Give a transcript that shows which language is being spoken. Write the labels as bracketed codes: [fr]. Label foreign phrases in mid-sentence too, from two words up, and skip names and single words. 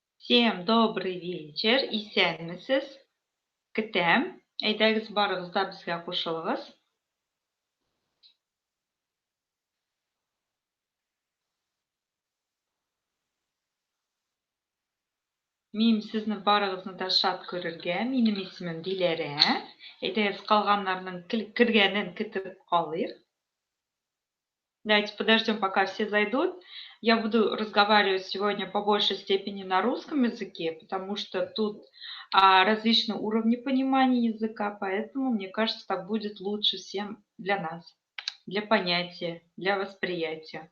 [ru] Всем добрый вечер. [tt] Исәнмесез? Көтәм. Әйдәгез барыгыз да безгә кушылыгыз. Мин сезне барыгызны да шат күрергә. Минем исемем Диләрә. Әйдәгез калганнарның кергәнен көтеп калыйк. [ru] Давайте подождем, пока все зайдут. Я буду разговаривать сегодня по большей степени на русском языке, потому что тут различные уровни понимания языка, поэтому, мне кажется, так будет лучше всем для нас, для понятия, для восприятия.